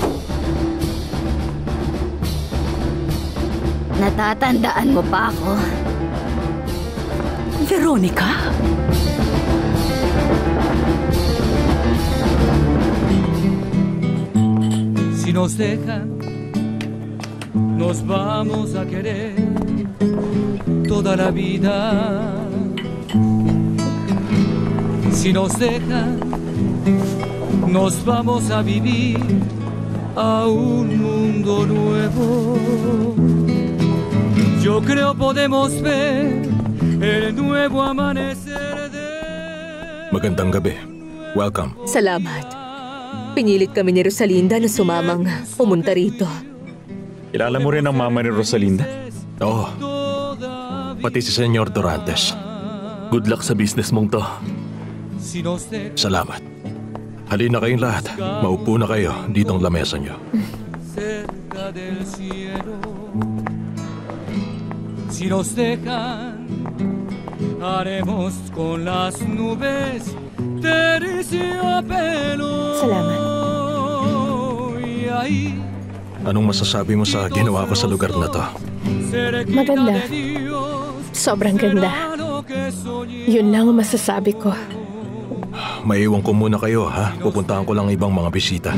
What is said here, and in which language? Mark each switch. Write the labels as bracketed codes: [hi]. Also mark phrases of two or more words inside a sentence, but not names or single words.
[tl] Natatandaan mo pa ako? Veronica? [es] Si nos dejan, nos vamos a querer toda la vida. Si nos dejan, nos vamos a vivir a un mundo nuevo. Yo creo podemos ver el nuevo amanecer de... [tl] Magandang gabi. Welcome. Salamat. Pinilit kami ni Rosalinda na sumamang pumunta rito. Kilala mo rin ang mama ni Rosalinda? Oo. Pati si Senyor Dorantes. [en] Good luck [tl] sa business mong to. Salamat. Halina kayong lahat. Maupo na kayo ditong lamesa nyo. [es] Si nos dejan, haremos con las nubes terciopelo. [tl] Salamat. Anong masasabi mo sa ginawa ko sa lugar na to? Maganda. Sobrang ganda. Yun lang ang masasabi ko. Maiwan ko muna kayo, ha? Pupuntahan ko lang ibang mga bisita.